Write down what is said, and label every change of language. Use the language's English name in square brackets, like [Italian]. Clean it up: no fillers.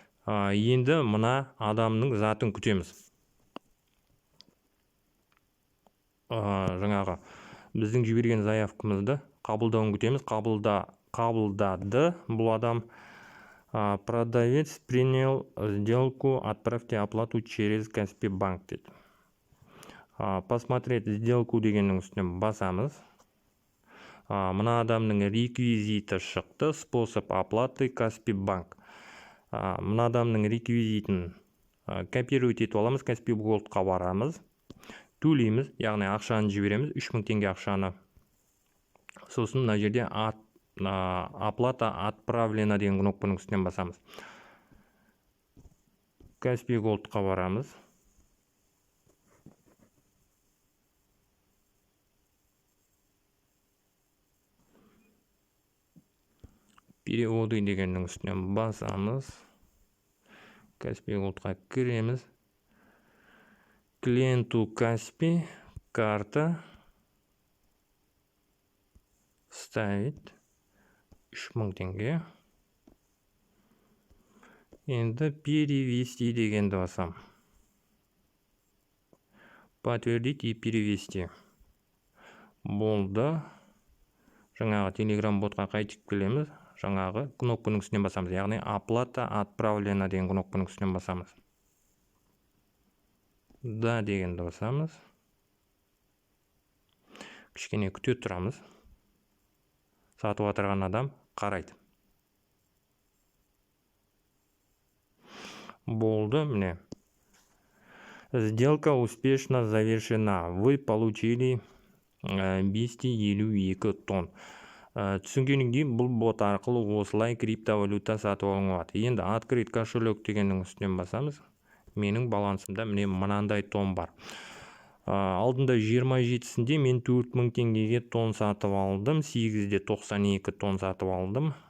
[Kazakh] Енді мына адамның затын күтеміз. Жаңағы біздің жіберген заявкамызды қабылдауын күтеміз. Қабылдады бұл адам. [Russian] Продавец принял сделку, отправьте оплату через Каспи банк [Kazakh] деді. [Russian] Посмотреть сделку [Kazakh] дегеннің үстінен басамыз. Мына адамның реквизиті шықты, [Russian] способ оплаты [Kazakh] Каспи банк. Мына адамның реквизитін копировать етіп аламыз, Каспи Голдқа барамыз, төлейміз, яғни ақшаны жібереміз, 3000 теңге ақшаны. Сосын мына жерде [Russian] оплата отправлена [Kazakh] деген кнопканың үстінен басамыз. Каспи Голдқа барамыз. Переводы дегеннің үстінен басамыз. Каспи Голдқа кіреміз. [Russian] Клиенту Каспи, карта, ставить 3000 теңге. [Kazakh] Енді перевести дегенді басам. [Russian] Подтвердить и перевести. [Kazakh] Болды. Жаңағы Telegram ботқа қайтып келеміз. Жаңағы кнопканың үстінен басамыз. Яғни [Russian] оплата отправлена [Kazakh] деген кнопканың үстінен басамыз. Да дегенді басамыз. Кішкене күте тұрамыз. Сатып отырған адам қарайды. Болды, міне. [Russian] Сделка успешно завершена. Вы получили 252 тонн. [Kazakh] Түсінгеніңдей, бұл бот арқылы осылай криптовалюта сатып алуға болады. Енді [Russian] открыть кошелек [Kazakh] дегеннің үстінен басамыз. Менің балансымда міне мынандай тон бар. Алдында 27-сінде мен 4000 теңгеге тон сатып алдым, 8-де 92 тон сатып алдым.